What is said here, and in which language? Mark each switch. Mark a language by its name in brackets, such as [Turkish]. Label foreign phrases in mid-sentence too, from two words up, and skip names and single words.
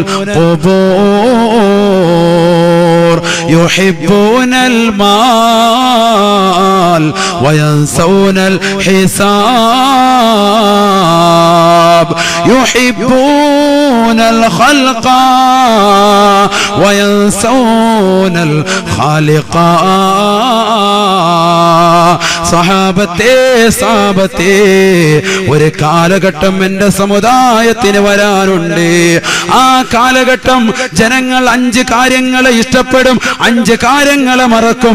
[Arabic] القبور، يحبون المال وينسون الحساب، يحبون الخلق وينسون الخالق. [Malayalam] സഹാബത്തെ ഒരു കാലഘട്ടം എന്റെ സമുദായത്തിന് വരാനുണ്ട്. ആ കാലഘട്ടം ജനങ്ങൾ 5 കാര്യങ്ങളെ ഇഷ്ടപ്പെടും, 5 കാര്യങ്ങളെ മറക്കും.